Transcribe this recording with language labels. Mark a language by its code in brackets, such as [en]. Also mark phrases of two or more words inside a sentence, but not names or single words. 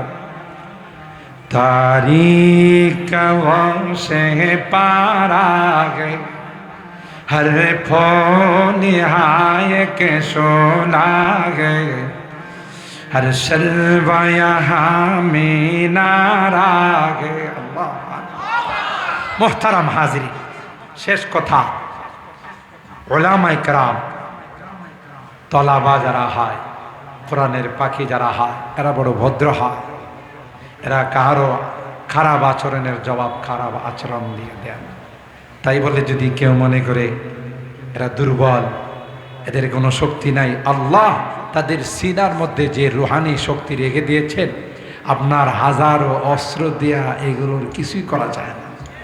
[ur] تاریک سے پارا ہے، ہر پھول نہائے کے شعلہ ہے، ہر شلوہ یہاں مینارہ ہے۔ اللہ محترم حاضری، [bn] শেষ কথা, উলামায়ে কেরাম তলাবা যারা হয়, কোরআনের পাখি যারা হয়, এরা বড় ভদ্র হয়। এরা কারো খারাপ আচরণের জবাব খারাপ আচরণ দিয়ে দেন। তাই বলে যদি কেউ মনে করে এরা দুর্বল, এদের কোনো শক্তি নাই, আল্লাহ তাদের সিনার মধ্যে যে রুহানি শক্তি রেখে দিয়েছেন, আপনার হাজারো অস্ত্র দেয়া এগুলোর কিছুই করা যায় না।